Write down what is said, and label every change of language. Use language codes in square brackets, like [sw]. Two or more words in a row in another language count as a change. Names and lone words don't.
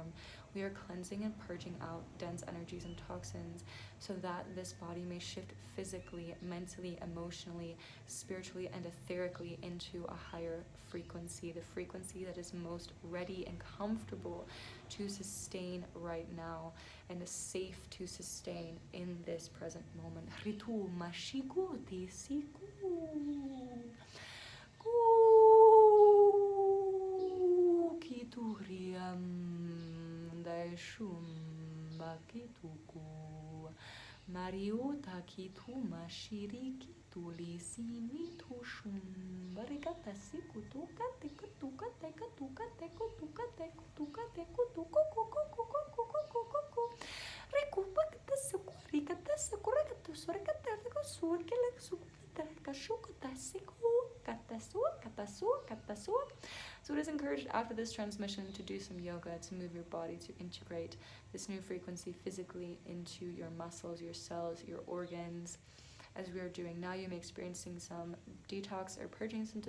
[en] We are cleansing and purging out dense energies and toxins so that this body may shift physically, mentally, emotionally, spiritually, and etherically into a higher frequency, the frequency that is most ready and comfortable to sustain right now and is safe to sustain in this present moment. Ritu mashiku tisiku. Kituriam daishum bakituku. Mariota kituma shiriki tulisi mitushum. Barikata siku tuka teku tuka teka tuka teku tuka teku tuka teku tuku kuku kuku kuku kuku. Rekupakata sekurikata sekurakata surakata veko surkele sukata kashukata siku. So it is encouraged after this transmission to do some yoga, to move your body, to integrate this new frequency physically into your muscles, your cells, your organs. As we are doing now, you may be experiencing some detox or purging symptoms.